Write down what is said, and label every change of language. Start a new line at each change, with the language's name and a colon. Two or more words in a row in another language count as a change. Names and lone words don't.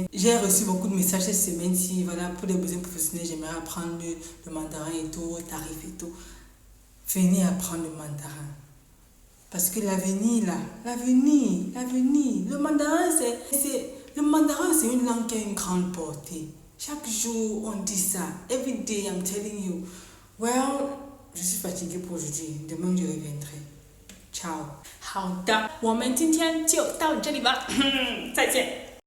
French: J'ai reçu beaucoup de messages cette semaine-ci. Voilà, pour des besoins professionnels, j'aimerais apprendre le mandarin et tout, tarif et tout. Venez apprendre le mandarin. Parce que l'avenir, là, l'avenir, le mandarin, c'est une langue qui a une grande portée. Chaque jour, on dit ça.
English: Every day, I'm telling you. Well,
French: je suis fatiguée pour aujourd'hui. Demain, je reviendrai. Ciao.
Chinese: 好的，我们今天就到这里吧，再见。